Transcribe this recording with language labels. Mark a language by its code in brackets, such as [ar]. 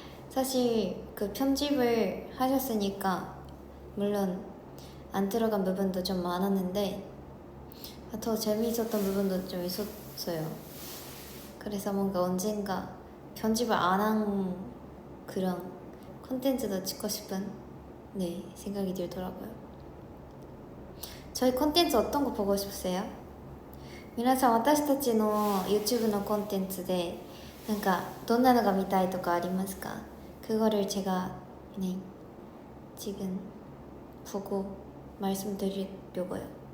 [ko] 사실 그 편집을 하셨으니까 물론 안 들어간 부분도 좀 많았는데 더 재미있었던 부분도 좀 있었어요. 그래서 뭔가 언젠가 편집을 안 한 그런 콘텐츠도 찍고 싶은 생각이 들더라고요. 저희 콘텐츠 어떤 거 보고 싶으세요? [ja] 皆さん私たちの YouTube のコンテンツでなんかどんなのが見たいとかありますか? [ko] 그거를 제가 지금 보고 말씀드리려고요.